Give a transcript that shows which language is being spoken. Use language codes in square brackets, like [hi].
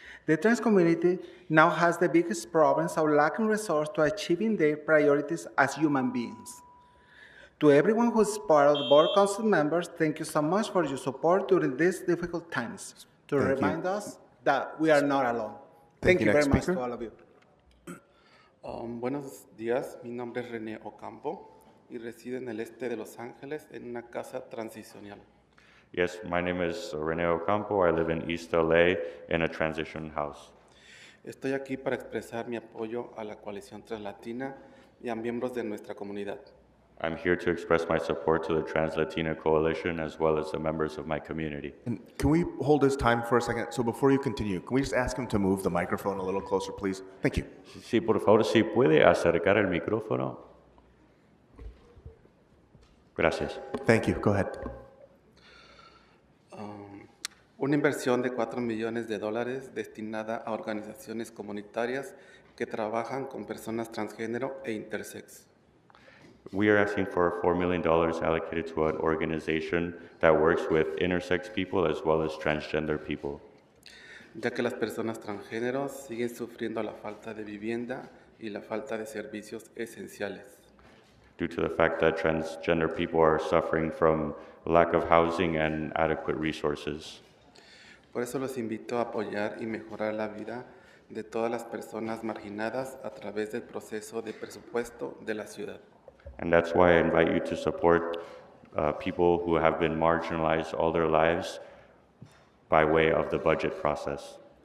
[en] The trans community now has the biggest problems of lacking resources to achieving their priorities as human beings. To everyone who is part of the board council members, thank you so much for your support during these difficult times to remind us that we are not alone. Thank you very much to all of you. [es] Buenos días, mi nombre es René Ocampo y resido en el este de Los Ángeles en una casa transicional. [en] Yes, my name is Rene Ocampo. I live in East LA in a transition house. [es] Estoy aquí para expresar mi apoyo a la coalición translatina y a miembros de nuestra comunidad. [en] I'm here to express my support to the Trans-Latina Coalition as well as the members of my community. And can we hold his time for a second? So before you continue, can we just ask him to move the microphone a little closer, please? Thank you. [es] Sí, por favor, si puede acercar el micrófono. Gracias. [en] Thank you. Go ahead. [es] Una inversión de $4 millones destinada a organizaciones comunitarias que trabajan con personas transgénero e intersex. [en] We are asking for $4 million allocated to an organization that works with intersex people as well as transgender people. [es] Ya que las personas transgénero siguen sufriendo la falta de vivienda y la falta de servicios esenciales. [en] Due to the fact that transgender people are suffering from lack of housing and adequate resources. [es] Por eso los invito a apoyar y mejorar la vida de todas las personas marginadas a través del proceso de presupuesto de la ciudad. [en] And that's why I invite you to support people who have been marginalized all their lives by way of the budget process.